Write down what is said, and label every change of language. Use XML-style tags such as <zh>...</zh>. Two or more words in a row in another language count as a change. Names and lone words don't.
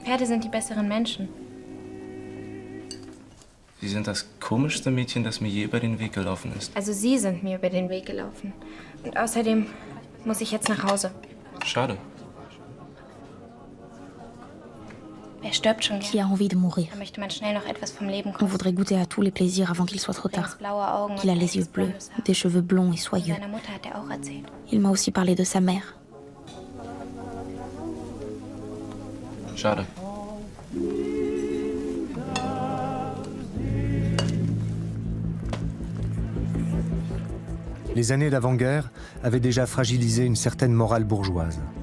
<de>Pferde sind die besseren Menschen. Sie sind das komischste Mädchen, das mir je über den Weg gelaufen ist. Also Sie sind mir über den Weg gelaufen. Und außerdem muss ich jetzt nach Hause. Schade. Wer stirbt schon</de> <fr>Qui a envie de mourir?</fr> <de>Da möchte man schnell noch etwas vom Leben</de> <fr>On</fr> <de>kosten.</de> <fr>voudrait goûter à tous les plaisirs avant qu'il soit trop tard.</fr> <de>Blaue Augen</de> <fr>Il a</fr> <de>und</de> <fr>les yeux</fr> <de>weißes</de> <fr>bleus,</fr> <de>blondes Haar.</de> <fr>des cheveux blonds et</fr> <de>Von</de> <fr>soyeux.</fr> <de>seiner Mutter hat er auch erzählt.</de> <fr>Il m'a aussi parlé de sa mère.</fr> <de>Schade.</de> <fr>Les années d'avant-guerre avaient déjà fragilisé une certaine morale bourgeoise.</fr>